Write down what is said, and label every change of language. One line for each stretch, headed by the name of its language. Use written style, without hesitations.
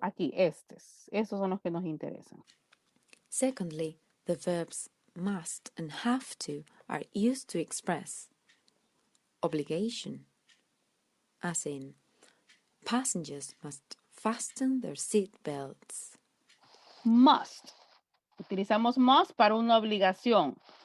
Spanish: Aquí, estos. Estos son los que nos interesan.
English: Secondly, the verbs must and have to are used to express obligation, as in passengers must fasten their seat belts. Must.
Spanish: Utilizamos must para una obligación.